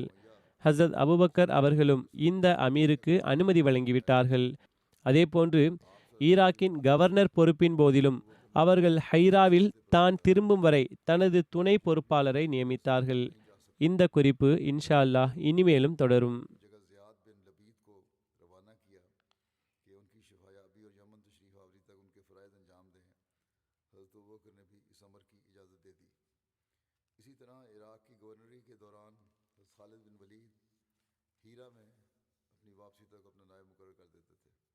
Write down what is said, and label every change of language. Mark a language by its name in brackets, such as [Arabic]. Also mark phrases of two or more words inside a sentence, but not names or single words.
[Tamil] ஹசரத் அபூபக்கர் அவர்களும் இந்த அமீருக்கு அனுமதி வழங்கிவிட்டார்கள். அதேபோன்று ஈராக்கின் கவர்னர் பொறுப்பின் போதிலும் அவர்கள் ஹைராவில் தான் திரும்பும் வரை தனது துணை பொறுப்பாளரை நியமித்தார்கள். இந்த குறிப்பு [Arabic] إن شاء الله [Tamil] இனிமேலும் தொடரும். [Hindi] इसी तरह इराक की गवर्नरी के दौरान खालिद बिन वलीद हीरा में अपनी वापसी तक अपना नायब मुकर्रर कर देते थे।